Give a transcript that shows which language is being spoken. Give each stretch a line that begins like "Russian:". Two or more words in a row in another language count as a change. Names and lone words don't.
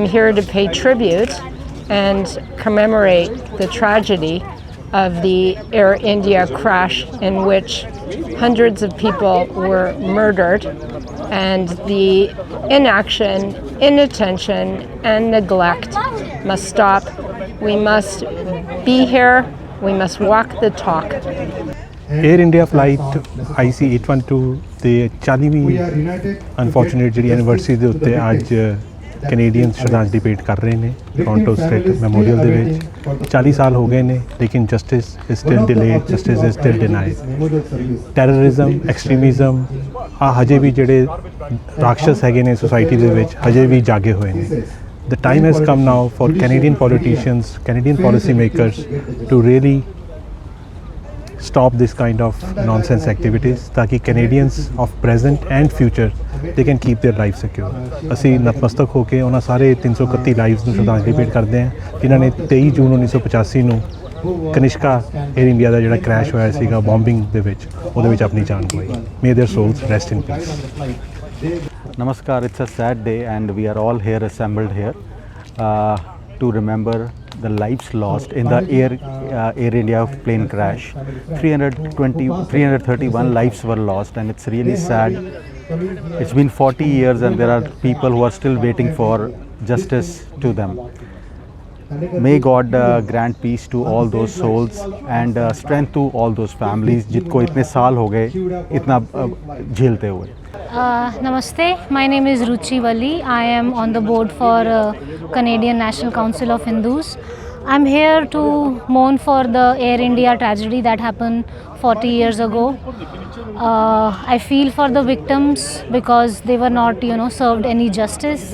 English: here to pay tribute and commemorate the tragedy of the Air India crash in which hundreds of people were murdered, and the inaction, inattention, and neglect must stop. We must be here. We must walk the talk.
Punjabi: Air India flight IC 812 ਤੇ 40ਵੀਂ ਅਨਫੋਰਚੂਨੇਟ ਜਿਹੜੀ ਐਨੀਵਰਸਰੀ ਦੇ ਉੱਤੇ ਅੱਜ ਕੈਨੇਡੀਅਨ ਸ਼ਰਧਾਂਜਲੀ ਭੇਟ ਕਰ ਰਹੇ ਨੇ ਟੋਰਾਂਟੋ ਸਟੇਟ ਮੈਮੋਰੀਅਲ ਦੇ ਵਿੱਚ 40 ਸਾਲ ਹੋ ਗਏ ਨੇ ਲੇਕਿਨ
English: justice is still delayed justice is still denied terrorism extremism
Punjabi: ਆ ਹਜੇ ਵੀ ਜਿਹੜੇ ਰਾਖਸ਼ ਹੈਗੇ ਨੇ ਸੋਸਾਇਟੀ ਦੇ ਵਿੱਚ ਹਜੇ ਵੀ ਜਾਗੇ ਹੋਏ ਨੇ
English: The time has come now for Canadian politicians, Canadian policymakers to really stop this kind of nonsense activities ताकि Canadians of present and future they can keep their lives secure.
Punjabi: ਅਸੀਂ ਨਤਮਸਤਕ ਹੋ ਕੇ ਉਹਨਾਂ ਸਾਰੇ 331 ਲਾਈਵਸ ਨੂੰ ਸ਼ਰਧਾਂਜਲੀ ਭੇਟ ਕਰਦੇ ਹਾਂ ਜਿਨ੍ਹਾਂ ਨੇ 23 ਜੂਨ 1985 ਨੂੰ ਕਨਿਸ਼ਕਾ 에ਅਰ ਇੰਡੀਆ ਦਾ ਜਿਹੜਾ ਕ੍ਰੈਸ਼ ਹੋਇਆ ਸੀਗਾ ਬੰਬਿੰਗ ਦੇ ਵਿੱਚ ਉਹਦੇ ਵਿੱਚ ਆਪਣੀ ਜਾਨ ਗਵਾਈ.
English: May their souls rest in peace. Namaskar, it's a sad day and we are all here assembled here to remember the lives lost in the Air India plane crash. 331 lives were lost, and it's really sad. It's been 40 years and there are people who are still waiting for justice to them. May God grant peace to all those souls and strength to all those families
Hindi: जिनको इतने साल हो गए इतना झेलते हुए.
English: Namaste, my name is Ruchi Valli. I am on the board for Canadian National Council of Hindus. I'm here to mourn for the Air India tragedy that happened 40 years ago. I feel for the victims because they were not, served any justice.